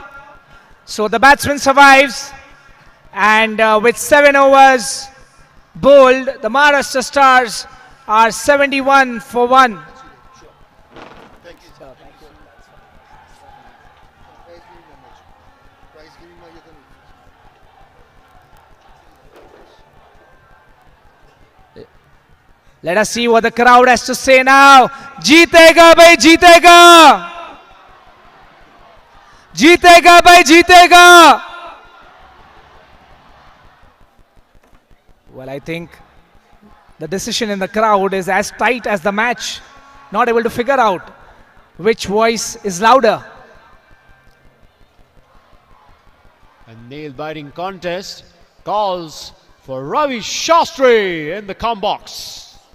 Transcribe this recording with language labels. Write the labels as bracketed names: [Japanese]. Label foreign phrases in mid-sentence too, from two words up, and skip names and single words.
[English] So the batsman survives. And with 7 overs bowled, the Maharashtra Stars are 71 for 1. Let us see what the crowd has to say now. [Hindi] जीतेगा भाई, जीतेगा। जीतेगा भाई, जीतेगा. [English] Well, I think the decision in the crowd is as tight as the match. Not able to figure out which voice is louder. A nail-biting contest calls for Ravi Shastri in the come box.